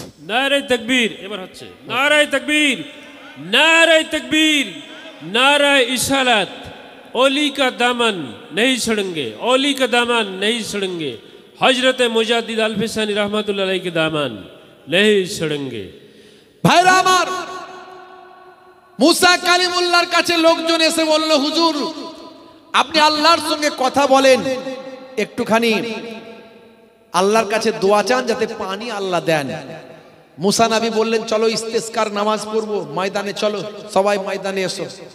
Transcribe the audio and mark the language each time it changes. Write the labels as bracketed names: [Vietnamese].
[Bangla] নারে তাকবীর, এবার হচ্ছে নারে তাকবীর, [Hindi] नारे तकबीर, नारा इशालत। ओली का दामन नहीं छोड़ेंगे, ओली का दामन नहीं छोड़ेंगे, हजरत मुजाद्दिद अल्फिसानी रहमतुल्लाह अलैहि के दामन नहीं छोड़ेंगे। [Bangla] ভাইরা আমার, মুসা কালিমুল্লাহর কাছে লোকজন এসে বলল, হুজুর আপনি আল্লাহর সঙ্গে কথা বলেন, একটুখানি আল্লাহর কাছে দোয়া চান যাতে পানি আল্লাহ দেন। মুসা নবী বললেন, চলো ইস্তেসকার নামাজ পড়বো, ময়দানে চলো, সবাই ময়দানে এসো।